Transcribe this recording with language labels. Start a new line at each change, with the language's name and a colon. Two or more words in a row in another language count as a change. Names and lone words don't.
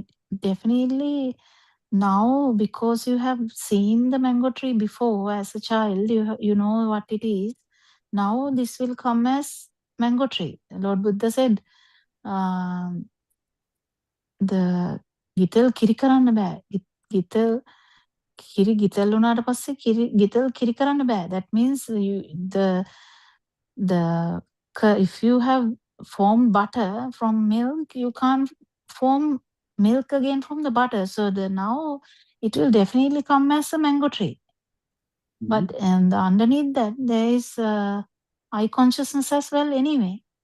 English: Definitely now, because you have seen the mango tree before as a child, you know what it is. Now this will come as mango tree. Lord Buddha said, the
Sinhala: ගිතෙල් කිරි කරන්න බෑ. ගිතෙල් කිරි ගිතෙල් උනාට පස්සේ ගිතෙල් කිරි කරන්න බෑ.
English: That means if you have formed butter from milk, you can't form milk again from the butter. So now it will definitely come as a mango tree. But and underneath that there is eye consciousness as well anyway.